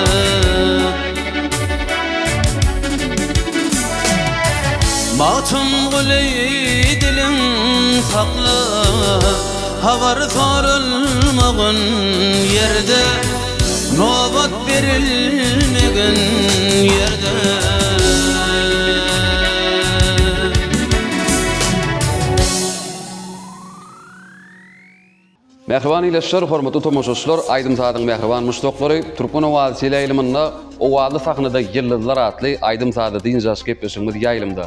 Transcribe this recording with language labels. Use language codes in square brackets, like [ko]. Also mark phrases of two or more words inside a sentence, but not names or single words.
[tk] Batım gülü dilin sakla, haber sorulmağın yerde. Nobat verilmegen yerde. Mehriban ileşler, hormatly tomoşaçylar, Aydym Sadyň mehriban muşdoklary, Türkmen owasy ýaýlymynda owaly sahnada ýyldyzlar atly Aydym Sady diýen gepleşigimiz ýaýlymda.